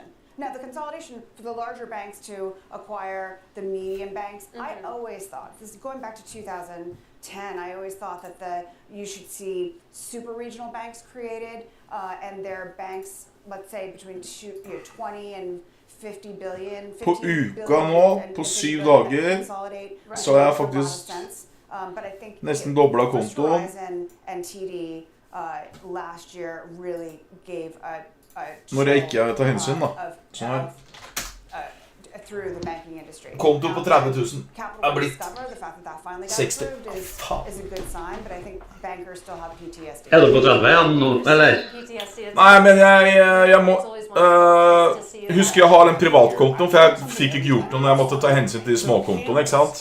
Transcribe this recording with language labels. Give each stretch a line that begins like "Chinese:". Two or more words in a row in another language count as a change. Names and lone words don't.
English: Now, the consolidation for the larger banks to acquire the medium banks, I always thought, this is going back to 2010, I always thought that you should see super regional banks created, and their banks, let's say, between 20 and 50 billion.
Norwegian: På uka nå, på 7 dager, så har jeg faktisk nesten doblet kontoen.
English: And TD last year really gave
Norwegian: Når jeg ikke tar hensyn, da. Sånn her. Konto på 30 000 er blitt 60. Faen. Er du på 30 igjen nå, eller? Nei, men jeg må husker jeg har en privatkonto, for jeg fikk ikke gjort noe når jeg måtte ta hensyn til de småkontoene, ikke sant?